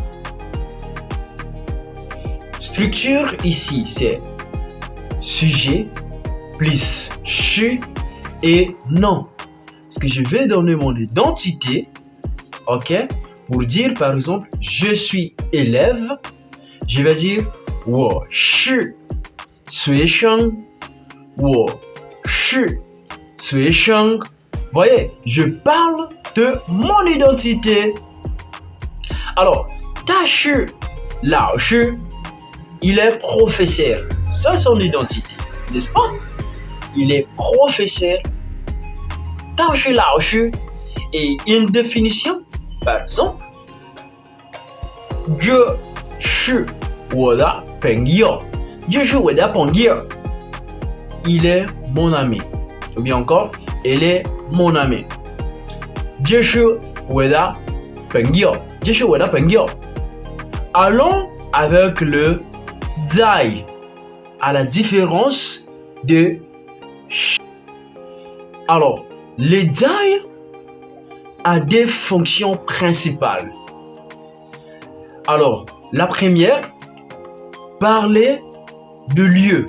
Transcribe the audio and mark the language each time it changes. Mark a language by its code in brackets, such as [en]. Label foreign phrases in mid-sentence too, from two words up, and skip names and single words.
[fr] Structure ici, c'est sujet plus chi et nom. Parce que je vais donner mon identité, ok, pour dire par exemple, je suis élève, je vais dire [zh] 我是学生，我是学生。 [fr] Voyez, je parle de mon identité. Alors, [zh] 他是老师 [fr] il est professeur. Ça, c'est son identité, n'est-ce pas? Il est professeur. [zh] 他是老师 [fr] et une définition, par exemple, [zh] 这是我的朋友，这是我的朋友。 [fr] Il est mon ami. Ou bien encore, elle est mon ami. [zh] 这是我的朋友，这是我的朋友。 [fr] Allons avec le Zai, à la différence de chi. Alors, le Zai a des fonctions principales. Alors, la première, parler de lieu.